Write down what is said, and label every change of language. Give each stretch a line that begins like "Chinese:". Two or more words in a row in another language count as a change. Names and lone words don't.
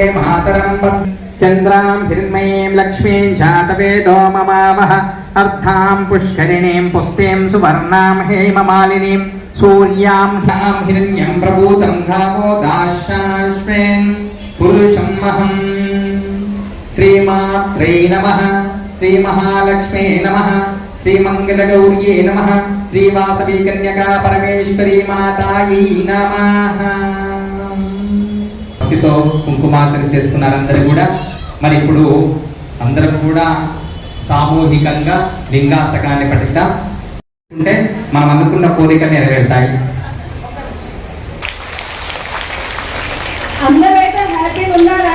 Sanskrit: मातरं चन्द्रां हिरण्मयीं लक्ष्मीं जातवेदो ममावह अर्धां पुष्करिणीं पुष्टिं सुवर्णां हेममालिनीं सूर्यां ह्यां हिरण्यं प्रभूतं गावो दाशाश्वेन् पुरुषमहं श्रीमात्रे नमः श्रीमहालक्ष्मे नमः श्रीमङ्गलगौर्ये नमः श्रीवासवी कन्यका परमेश्वरी मातायै नमः.
Telugu: భక్తితో కుంకుమార్చన చేసుకున్నారు అందరూ కూడా. మరి ఇప్పుడు అందరం కూడా సామూహికంగా లింగాష్టకాన్ని పఠిద్దాం. అంటే మనం అనుకున్న కోరికలు నెరవేరుతాయి. అందరైతే హ్యాపీగా ఉన్నారా?